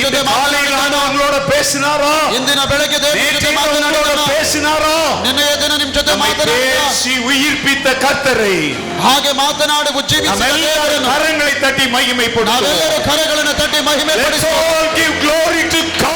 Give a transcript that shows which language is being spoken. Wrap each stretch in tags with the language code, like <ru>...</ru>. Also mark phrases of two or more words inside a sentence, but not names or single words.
<ta>இந்த</ta> <kn>ಜೊತೆ</kn> <ta>காலையில் ஆண்டு</ta> <kn>ಮಾತನಾಡಿದ.</kn> <ta>உங்களோட பேசினாரா?</ta> <kn>ಇಂದಿನ ಬೆಳಗ್ಗೆ ದೇವರು ನಿಮ್ಮ ಜೊತೆ</kn> <ta>நேற்றைய உங்களோட</ta> <kn>ಮಾತನಾಡಿದ.</kn> <ta>பேசினாரா?</ta> <kn>ನಿನ್ನೆಯ ದಿನ ನಿಮ್ಮ ಜೊತೆ</kn> <ta>நம்மை</ta> <kn>ಮಾತನಾಡಿದ.</kn> <ta>பேசி உயிர்ப்பித்த கர்த்தரை</ta> <kn>ಹಾಗೆ ಮಾತನಾಡಿ ಉಜ್ಜೀವಿಸಿದ</kn> <ta>நாமெல்லாரும்</ta> <kn>ದೇವರನ್ನು</kn> <ta>கரங்களை தட்டி மகிமைப்படுத்துவோம்.</ta> <kn>ನಾವೆಲ್ಲರೂ ಕರೆಗಳನ್ನು ತಟ್ಟಿ ಮಹಿಮೆ</kn> <en>Let's</en> <kn>ಪಡಿಸುವ.</kn> <en>all give glory to</en>